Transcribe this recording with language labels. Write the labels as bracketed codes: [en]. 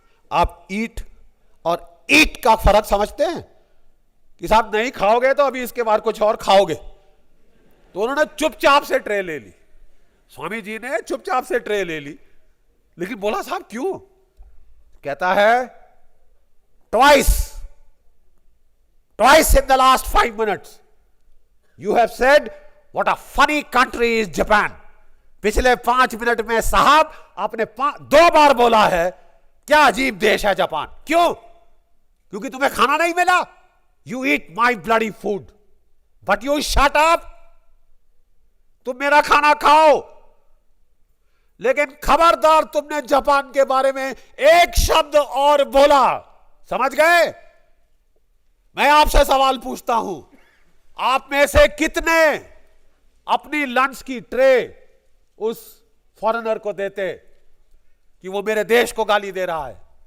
[hi] आप ईट और ईट का फर्क समझते हैं कि साहब नहीं खाओगे तो अभी इसके बाद कुछ और खाओगे। तो उन्होंने चुपचाप से ट्रे ले ली, स्वामी जी ने चुपचाप से ट्रे ले ली। लेकिन बोला साहब क्यों? कहता है [en] Twice in the last 5 minutes you have said what a funny country is Japan। [hi] पिछले 5 मिनट में साहब आपने 2 बार बोला है क्या अजीब देश है जापान। क्यों? क्योंकि तुम्हें खाना नहीं मिला। [en] You eat my bloody food but you shut up। [hi] तुम मेरा खाना खाओ, लेकिन खबरदार तुमने जापान के बारे में एक शब्द और बोला, समझ गए? मैं आपसे सवाल पूछता हूं, आप में से कितने अपनी लंच की ट्रे उस फॉरेनर को देते कि वो मेरे देश को गाली दे रहा है?